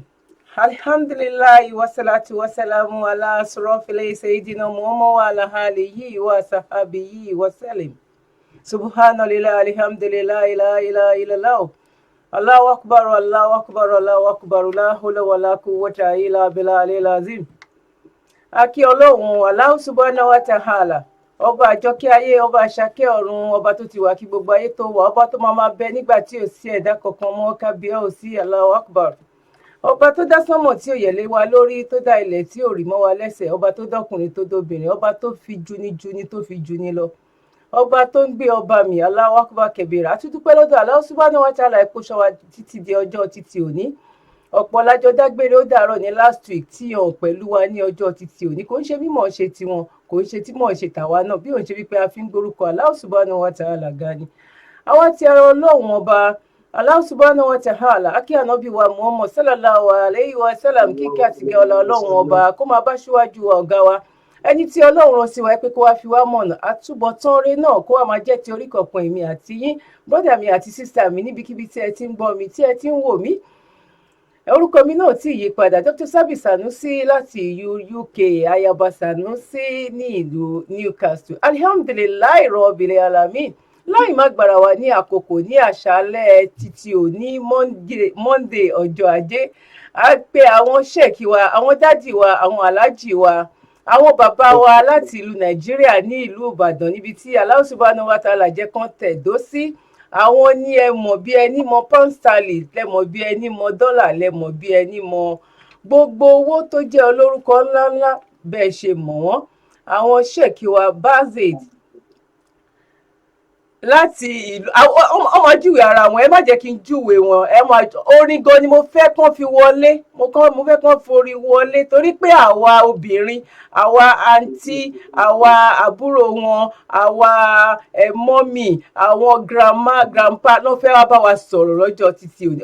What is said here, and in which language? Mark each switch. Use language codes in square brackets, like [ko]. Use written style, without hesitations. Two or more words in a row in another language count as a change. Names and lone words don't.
[ar] الحمد لله والصلاة والسلام على أشرف سيدنا محمد وعلى آله وصحبه وسلم. سبحان الله، الحمد لله، لا إله إلا الله. الله أكبر، الله أكبر، الله أكبر، لا حول ولا قوة إلا بالله العظيم. [yo] Akí Ọlọ́run [ar] الله سبحانه وتعالى, [yo] ọba àjọkẹ́ ayé, ọba àṣàkẹ́ ọ̀run, ọba tó ti wà kí gbogbo ayé tó wà, ọba tó máa bẹ nígbà tí ò sí ẹ̀dá kankan mọ́, kábíyá ò sí, [ar] الله أكبر. [yo] Ọba tó dá sánmọ̀ tí ò yẹ̀lé wa lórí, tó dá ilẹ̀ tí ò rì mọ́ wa lẹ́sẹ̀, ọba tó dọ́kùnrin tó dóbìnrin, ọba tó fi juni tó fi juni lọ, ọba tó ń gbé ọba mi, [ar] الله أكبر كبيرا. [yo] Àtúndúpẹ́ lọ́dọ̀ [ar] الله سبحانه وتعالى, [yo] kó ṣọ́ wa títí di ọjọ́ títí òní. Ọ̀pọ̀ lájọ dágbére ó dàárọ̀ ní [en] last week [yo] tí hàn pẹ̀lú wa ní ọjọ́ títí òní. Kò ń ṣe mímọ̀ ṣe tiwọn, kò ń ṣe tí mọ̀ ṣe tàwa náà, bí òun ṣe wípé a fi ń gborúkọ [ar] الله سبحانه وتعالى [yo] ga ni. Àwa ti ara Ọlọ́run ọba [ar] الله سبحانه وتعالى, [yo] akí ànábì wa Muhammad [ar] صلى الله عليه وسلم, [yo] kíkẹ́ àtìgẹ́ ọlá Ọlọ́run ọba kó máa bá ṣíwájú wa ọ̀gá wa, ẹni tí Ọlọ́run rán sí wa pé kó wá fi wá mọ̀nà àtúbọ̀tán rere náà kó wá máa jẹ́ ti orí kọ̀ọ̀kan èmi àti yín, brọ́dà mi àti sísà mi níbikíbi tí ẹ ti ń gbọ́ mi, tí ẹ ti ń wò mí. Orúkọ mi náà tí yí padà, Dr. Sabi Sanusi láti UK, Ayaba Sanusi ní ìlú Newcastle. [ar] الحمد لله رب العالمين. [yo] Láì má gbára wa ní àkókò ní àṣálẹ́ títí òní Monday ọjọ́ Ajé. A pè àwọn ṣẹ́ẹ̀kì wa, àwọn dádì wa, àwọn aláàjì wa, àwọn bàbá wa láti ìlú Nàìjíríà ní ìlú Ìbàdàn níbi tí [ar] الله سبحانه وتعالى [yo] jẹ́ kán tẹ̀dó sí. Àwọn ní ẹ mọ̀ bí ẹni mọ [en] pound sterling, [yo] lẹ mọ̀ bí ẹni mọ dọ́là, lẹ mọ̀ bí ẹni mọ gbogbo owó tó jẹ́ olórúkọ ńláńlá bẹ́ẹ̀ ṣe mọ̀ wọ́n. Àwọn ṣèkì wa Bazid láti ìlú ọmọ júwe ara wọn, ẹ má jẹ́ kí n júwe wọn, ẹ máa orin gan ni mo fẹ́ kán fi wọlé, mo fẹ́ kán forí wọlé torí pé àwa obìnrin, àwa àǹtí, àwa àbúrò wọn, àwa mọ́mì, àwọn grandpa ló fẹ́ wá bá wa sọ̀rọ̀ lọ́jọ́ títí òní.